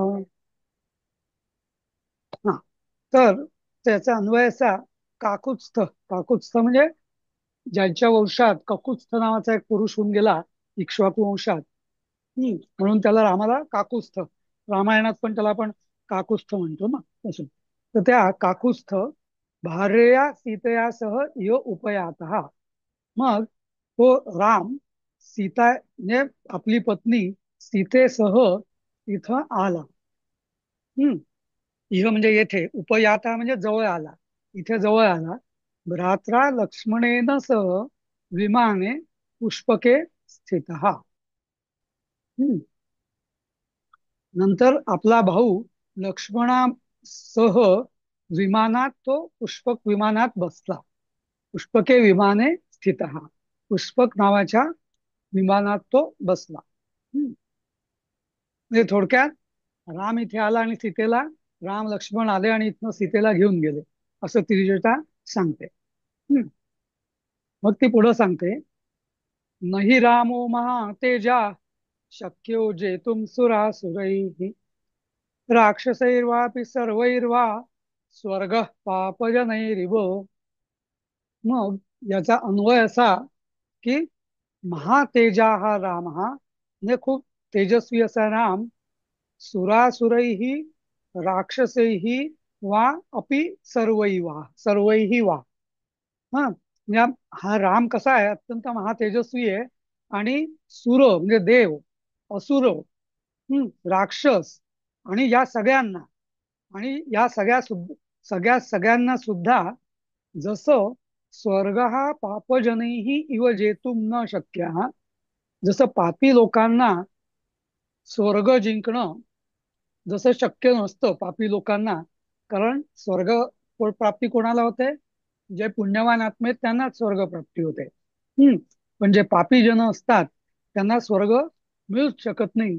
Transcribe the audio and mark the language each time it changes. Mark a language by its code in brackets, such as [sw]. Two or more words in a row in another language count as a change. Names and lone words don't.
[mr] हा, तर त्याचा अन्वय असा, काकुत्स्थ, काकुत्स्थ म्हणजे ज्यांच्या वंशात ककुत्स्थ नावाचा एक पुरुष होऊन गेला इक्ष्वाकू वंशात. म्हणून त्याला रामाला काकुत्स्थ, रामायणात पण त्याला आपण काकुत्स्थ म्हणतो ना तसं. तर त्या [sa] काकुत्स्थ भार्यया सीतयासह इह उपयात, [mr] मग तो राम सीता म्हणजे आपली पत्नी सीतेसह इथं आला. हम्म इह म्हणजे येथे, उपयाता म्हणजे जवळ आला, इथे जवळ आला. [sa] भ्रात्रा लक्ष्मणेन सह विमाने पुष्पके स्थित. [mr] नंतर आपला भाऊ लक्ष्मणासह विमानात, तो पुष्पक विमानात बसला. [sa] पुष्पके विमाने स्थित, [mr] पुष्पक नावाच्या विमानात तो बसला. म्हणजे थोडक्यात राम इथे आला आणि सीतेला, राम लक्ष्मण आले आणि इथनं सीतेला घेऊन गेले असं त्रिजटा सांगते. मग ती पुढं सांगते, [sa] नही रामो महातेजा शक्यो जेतुम सुरासुरैः राक्षसैर्वापि सर्वैर्वा स्वर्ग पापजनैरिव. [mr] मग याचा अन्वय असा की महातेजा हा राम, हा म्हणजे खूप तेजस्वी असा राम, [sa] सुरासुरैः राक्षसैः वा अपि सर्वैवा, सर्वैः वा, [mr] हा म्हणजे हा राम कसा आहे, अत्यंत महातेजस्वी आहे. आणि सुर म्हणजे देव, असुर, राक्षस, आणि या सगळ्यांना, आणि या सगळ्यांना सुद्धा जसं स्वर्ग हा [sa] पापजनैः इव जेतुम न शक्य, [mr] जसं पापी लोकांना स्वर्ग जिंकणं जसं शक्य नसतं पापी लोकांना, कारण स्वर्ग प्राप्ती कोणाला होते, जे पुण्यवान आत्मे आहेत त्यांनाच स्वर्ग प्राप्ती होते. पण जे पापी जन असतात त्यांना स्वर्ग मिळूच शकत नाही.